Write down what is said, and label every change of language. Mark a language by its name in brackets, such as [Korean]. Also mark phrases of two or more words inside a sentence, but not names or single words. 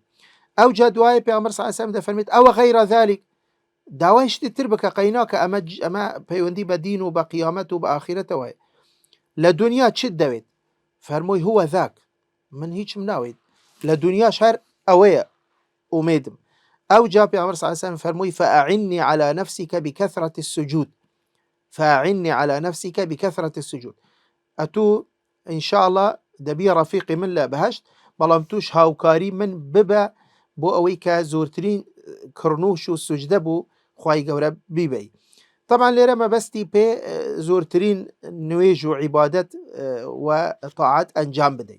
[Central Kurdish] ئەو جا دوای پێغەمبەر [Arabic] صلی الله علیه وسلم [Central Kurdish] دەفەرمێت ئەوە [Arabic] غەیرە ذالک، [Central Kurdish] داوای شتی تر بکە قەیناکە ئەمە پەیوەندی بە دین و بە قیامەت و بە ئاخرەتەوە. لە دنیا چت دەوێت؟ فەرمووی [Arabic] هو ذاک، [Central Kurdish] من هیچم ناوێت لە دنیاش هەر ئەوەیە ئومێدم. ئەو جا پێغەمبەر [Arabic] صلی الله علیه وسلم فەرمووی فأعني على نفسك بكثرة السجود، فأعني على نفسك بكثرة السجود. [Central Kurdish] ئەتوو [Arabic] إن شاء الله [Central Kurdish] دەبی ڕەفیقی من لە بەهەشت، بەڵام توش هاوکاری من ببە بۆ ئەوەی کە زۆرترین کڕنوش و سوجدە بوو خوای گەورە بیبەی. طبعا لێرە مەبەستی پێ زۆرترین نوێژ و عیبادەت و تاعات ئەنجام بدەین.